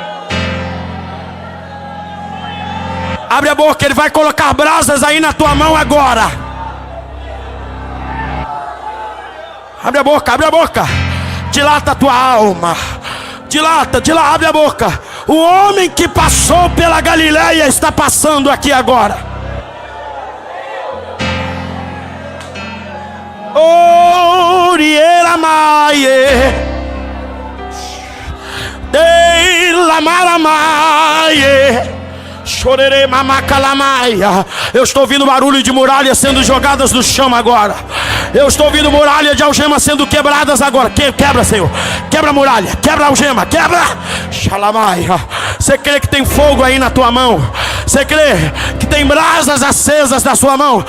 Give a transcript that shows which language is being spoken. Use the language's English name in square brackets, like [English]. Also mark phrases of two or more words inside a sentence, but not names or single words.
[Portuguese] Abre a boca, ele vai colocar brasas aí na tua mão agora. Abre a boca, abre a boca. Dilata a tua alma. Dilata, abre a boca. O homem que passou pela Galileia está passando aqui agora. Oriera maie, de la maramaie. Chorerei mamacalamaia. Eu estou ouvindo barulho de muralhas sendo jogadas no chão agora. Eu estou ouvindo muralha de algemas sendo quebradas agora. Quebra, Senhor. Quebra a muralha. Quebra a algema. Quebra. Xalamaia. Você crê que tem fogo aí na tua mão? Você crê que tem brasas acesas na sua mão?